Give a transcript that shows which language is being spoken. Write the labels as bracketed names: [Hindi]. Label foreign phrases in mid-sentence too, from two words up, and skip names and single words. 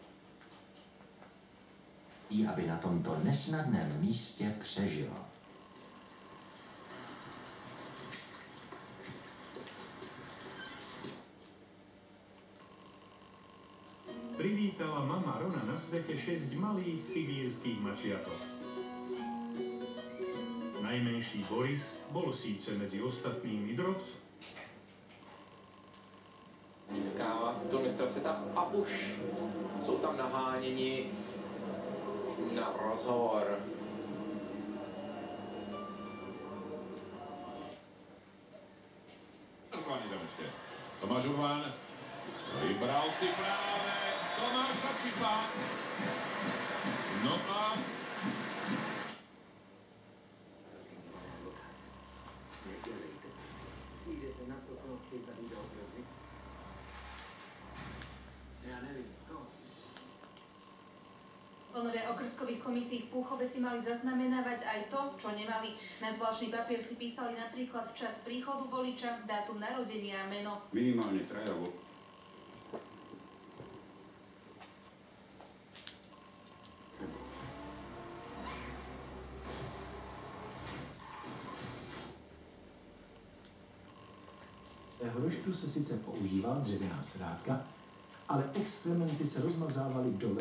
[Czech] aby na tomto nesnadném místě přežila. [Slovak] Privítala mama Rona na svete 6 malých sibírskych mačiatok. Najmenší Boris bol síce medzi ostatnými drobcom. [Czech] Získávat titul mistra světa a už jsou tam naháněni na rozhovor. [Slovak] Tomáš Urban vybral si práve Tomáša Čipa. [Czech] No a nedělejte. Přijdete na to, koho chtějí za videohry. [Slovak] Ja neviem, koho? Členovia okrskových komisí v Púchove si mali zaznamenávať aj to, čo nemali. Na zvláštny papier si písali napríklad čas príchodu voliča, dátum narodenia a meno. Minimálne traja [Czech] Hroštu se sice používala dřevěná srátka, ale exkrementy se rozmazávaly dole.